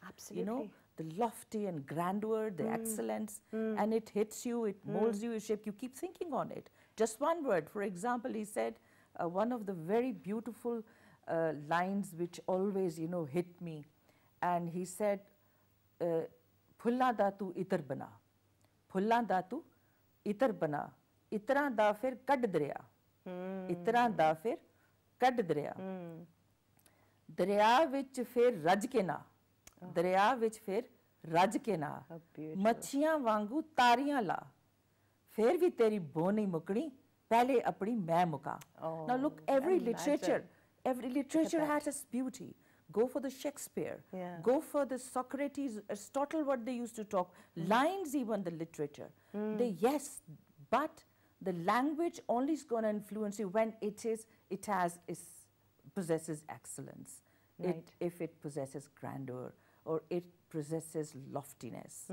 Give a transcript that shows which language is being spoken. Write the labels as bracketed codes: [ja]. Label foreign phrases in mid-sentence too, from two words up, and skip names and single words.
[en] Absolutely. The lofty and grandeur, the excellence, and it hits you, it molds you, it shapes you. Keep thinking on it. Just one word. For example, he said one of the very beautiful lines which always, hit me. And he said, [pa] "ਫੁੱਲਾਂ ਦਾ ਤੂੰ ਇਤਰ ਬਣਾ, ਫੁੱਲਾਂ ਦਾ ਤੂੰ ਇਤਰ ਬਣਾ, ਇਤਰਾਂ ਦਾ ਫਿਰ ਕੱਢ ਦਰਿਆ, ਇਤਰਾਂ ਦਾ ਫਿਰ ਕੱਢ ਦਰਿਆ, ਦਰਿਆ ਵਿੱਚ ਫਿਰ ਰੱਜ ਕੇ ਨਾ." ਦਰਿਆ ਵਿੱਚ ਫਿਰ ਰੱਜ ਕੇ ਨਾ ਮੱਛੀਆਂ ਵਾਂਗੂ ਤਾਰੀਆਂ ਲਾ ਫਿਰ ਵੀ ਤੇਰੀ ਬੋ ਨਹੀਂ ਮੁਕਣੀ ਪਹਿਲੇ ਆਪਣੀ ਮੈਂ ਮੁਕਾ. [en] Now look, every literature has its beauty. Go for the Shakespeare, go for the Socrates, Aristotle, what they used to talk, lines, even the literature. But the language only is going to influence you when it has its possesses excellence, if it possesses grandeur, or it possesses loftiness.